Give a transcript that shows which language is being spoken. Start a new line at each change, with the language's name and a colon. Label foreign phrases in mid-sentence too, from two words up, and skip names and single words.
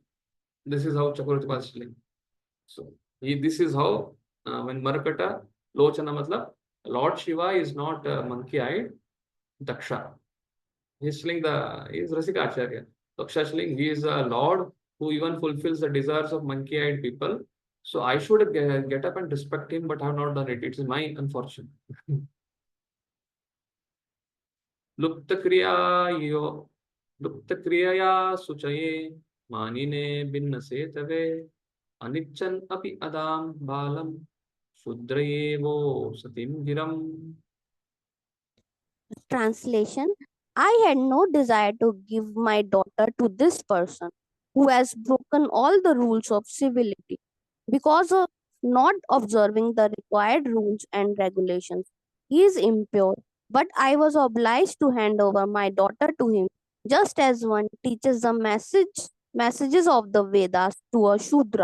English: This is how Chakravarti was telling. So this is how when Marakata, Lochana matlab, Lord Shiva is not monkey-eyed, Daksha. He's telling he's Rasika Acharya. Daksha is telling he is a Lord who even fulfills the desires of monkey-eyed people. So I should get up and respect him, but I have not done it. It's my unfortune.
Sanskrit: लुप्त क्रियाय शुचये मानिने भिन्नसे तवे अनिच्छन् अपि अदाम् बालाम् शूद्रायेवो शतीम् गिरम्.
English: Translation. I had no desire to give my daughter to this person who has broken all the rules of civility. Because of not observing the required rules and regulations. He is impure, but I was obliged to hand over my daughter to him, just as one teaches the messages of the Vedas to a Shudra.